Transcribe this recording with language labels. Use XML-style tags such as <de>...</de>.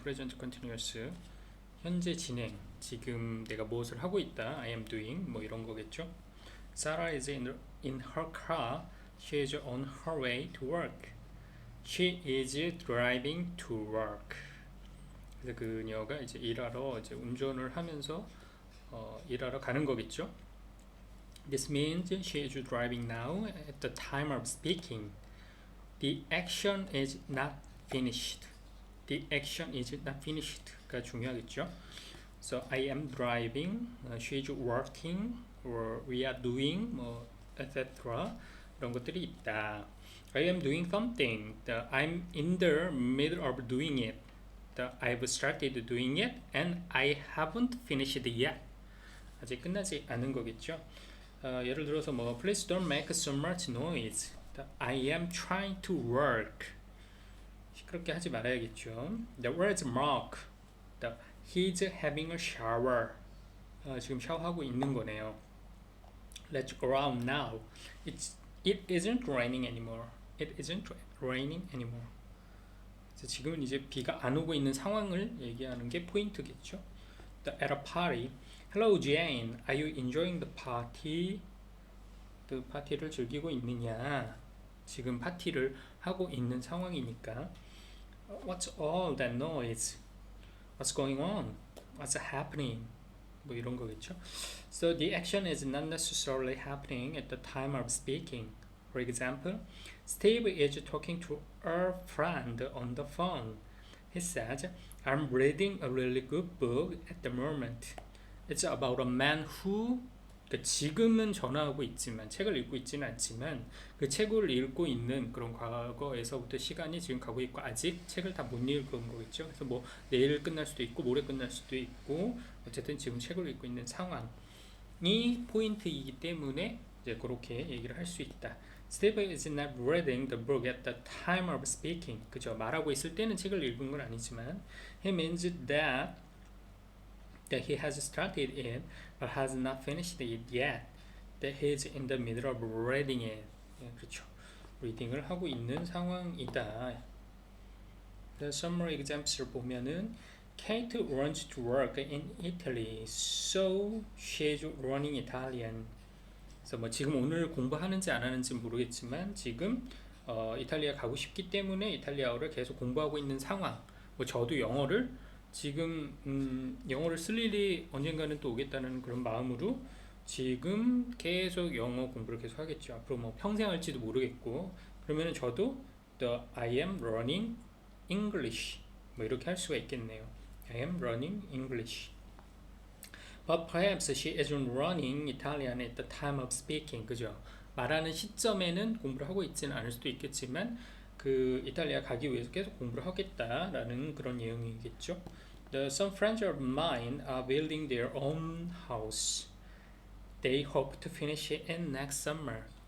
<ko>present continuous 현재 진행, 지금 내가 무엇을 하고 있다,</ko> <en>I am doing</en> <ko>뭐 이런 거겠죠.</ko> <en>Sarah is in her car. She is on her way to work. She is driving to work.</en> <ko>그래서 그녀가 이제 일하러 이제 운전을 하면서 일하러 가는 거겠죠.</ko> <en>This means she is driving now at the time of speaking. The action is not finished. The action is not finished가</en> <ko>중요하겠죠.</ko> <en>So I am driving, she is working, or we are doing, 뭐 etc.</en> <ko>이런 것들이 있다.</ko> <en>I am doing something. I'm in the middle of doing it. I've started doing it and I haven't finished it yet.</en> <ko>아직 끝나지 않은 거겠죠. 예를 들어서 뭐</ko> <en>Please don't make so much noise. I am trying to work.</en> <ko>시끄럽게 하지 말아야겠죠.</ko> <en>The words Mark. He's having a shower.</en> <ko>지금 샤워하고 있는 거네요.</ko> <en>Let's go out now. It isn't raining anymore. It isn't raining anymore.</en> <ko>그래서 지금은 이제 비가 안 오고 있는 상황을 얘기하는 게 포인트겠죠.</ko> <en>At a party. Hello Jane. Are you enjoying the party?</en> <ko>그 파티를 즐기고 있느냐? 지금 파티를 하고 있는 상황이니까.</ko> <en>What's all that noise? What's going on? What's happening?</en> <ko>뭐 이런 거겠죠.</ko> <en>So the action is not necessarily happening at the time of speaking. For example, Steve is talking to a friend on the phone. He says, I'm reading a really good book at the moment. It's about a man who</en> <ko>그러니까 지금은 전화하고 있지만 책을 읽고 있지는 않지만 그 책을 읽고 있는 그런 과거에서부터 시간이 지금 가고 있고 아직 책을 다 못 읽은 거겠죠. 그래서 뭐 내일 끝날 수도 있고 모레 끝날 수도 있고 어쨌든 지금 책을 읽고 있는 상황이 포인트이기 때문에 이제 그렇게 얘기를 할 수 있다.</ko> <en>Steve is not reading the book at the time of speaking.</en> <ko>그죠? 말하고 있을 때는 책을 읽은 건 아니지만</ko> <en>he means that he has started it but has not finished it yet. That he is in the middle of reading it.</en> <ko>예, 그렇죠. 리딩을 하고 있는 상황이다.</ko> <en>The summary examples</en> <ko>보면은</ko> <en>Kate runs to work in Italy, so she's learning Italian.</en> <ko>그래서 뭐 지금 오늘 공부하는지 안 하는지 모르겠지만 지금 이탈리아 가고 싶기 때문에 이탈리아어를 계속 공부하고 있는 상황. 뭐 저도 영어를 지금 영어를 쓸 일이 언젠가는 또 오겠다는 그런 마음으로 지금 계속 영어 공부를 계속 하겠죠. 앞으로 뭐 평생 할지도 모르겠고 그러면은 저도</ko> <en>I am learning English</en> <ko>뭐 이렇게 할 수가 있겠네요.</ko> <en>I am learning English. But perhaps she isn't learning Italian at the time of speaking.</en> <ko>그죠? 말하는 시점에는 공부를 하고 있지는 않을 수도 있겠지만 그 이탈리아 가기 위해서 계속 공부를 하겠다라는 그런 내용이겠죠.</ko> <en>Some friends of mine are building their own house. They hope to finish it in next summer.</en>